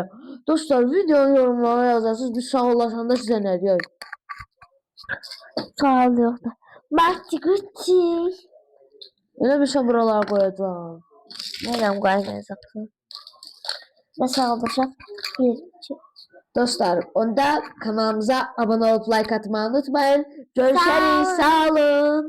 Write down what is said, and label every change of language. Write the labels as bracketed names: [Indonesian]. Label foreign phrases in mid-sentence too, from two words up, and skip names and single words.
[Azerbaijani] Dostlar, [Turkish] videonun yorumlara yazarsınız. [Azerbaijani] Biz sağollaşanda sizə nə deyək? Sağ ol yoxdur. Marti Gucci. Elə bir şey buralara qoyacağam. Nəyəm qoymayacaqsın? Və sağollaşaq. Bir, iki. [Turkish] Dostlar, onda kanalımıza abone olup like atmayı unutmayın. Görüşürüz. [Azerbaijani] Sağ olun. Sağ olun.